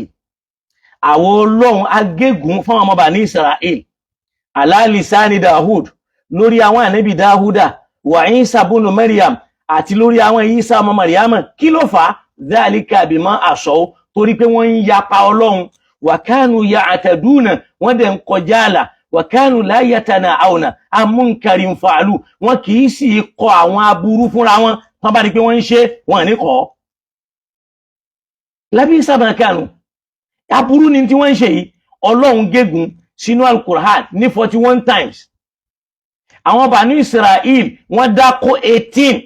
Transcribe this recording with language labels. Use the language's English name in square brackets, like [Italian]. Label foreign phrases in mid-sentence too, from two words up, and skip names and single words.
[Yoruba] Àwọn Ọlọ́run agégún fún ọmọ Bani Israel [Arabic] على لسان داود, [Yoruba] lórí àwọn ànábì Dáhúdà, [Arabic] وعيسى ابن مريم, [Yoruba] àti lórí àwọn Isa ọmọ Maryam. Kí ló fà? [Arabic] ذلك بما عصوا, [Yoruba] torí pé wọ́n ń yapa Ọlọ́run. [Arabic] وكانوا يعتدون, [Yoruba] wọ́n dẹ̀ ń kọjá àlà. [Arabic] وكانوا لا يتناهون عن منكر فعلوه, [Yoruba] wọ́n kì í sì kọ àwọn aburú fúnra wọn. Tán bá rí pé wọ́n ń ṣe, wọ́n ní kọ́. [Arabic] لبئس ما كانوا, [Yoruba] aburú ni tí wọ́n ń ṣe yìí. Ọlọ́run gégùn sínú Al-Qur'an ní 41 times. Àwọn Bani Israel wọ́n dákó 18.